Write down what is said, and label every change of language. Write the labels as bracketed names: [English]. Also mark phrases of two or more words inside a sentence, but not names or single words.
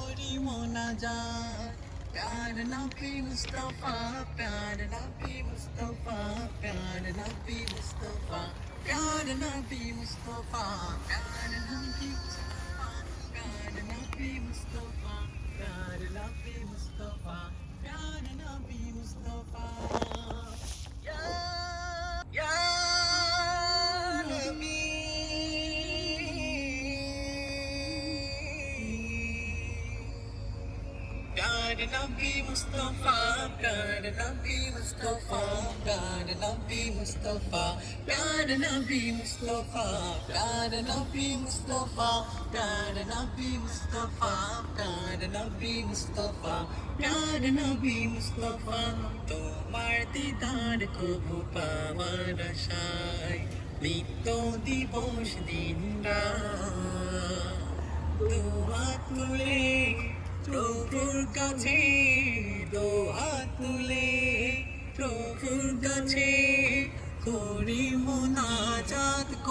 [Urdu] پیار نبی مصطفیٰ پیار نبی مصطفیٰ پیار نبی مصطفیٰ پیار نبی مصطفیٰ پیار نبی مصطفیٰ پیار نبی مصطفیٰ پیار نبی مصطفیٰ پیار نبی مصطفیٰ یا نبی پیار نبی مصطفیٰ پیار نبی مصطفیٰ پیار نبی مصطفیٰ پیار نبی مصطفیٰ پیار نبی مصطفیٰ پیار نبی مصطفیٰ پیار نبی مصطفیٰ پیار نبی مصطفیٰ [Bangla] তোমার দিদার কবু পাওয়ার আশায় নিত্য দিবস দিন দুহাত তুলে প্রভুর কাছে দুহাত তুলে প্রভুর কাছে করি মোনাজাত